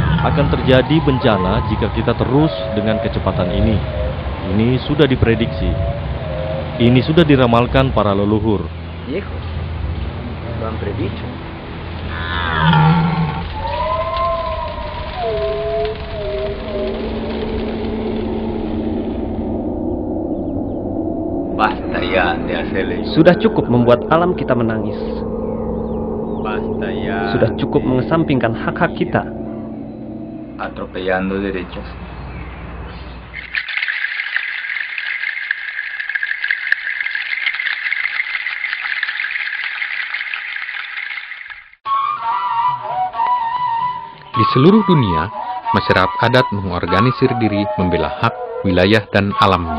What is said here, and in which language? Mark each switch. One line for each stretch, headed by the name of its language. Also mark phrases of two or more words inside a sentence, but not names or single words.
Indonesian: akan terjadi bencana jika kita terus dengan kecepatan ini. Ini sudah diprediksi. Ini sudah diramalkan para leluhur.
Spanish: Viejos, lo han predicho. Basta ya de hacerle.
Indonesian: Sudah cukup membuat alam kita menangis.
Spanish: Basta ya.
Indonesian: Sudah cukup mengesampingkan hak-hak kita.
Spanish: Atropellando derechos.
Indonesian: Di seluruh dunia, masyarakat adat mengorganisir diri membela hak, wilayah, dan alamnya.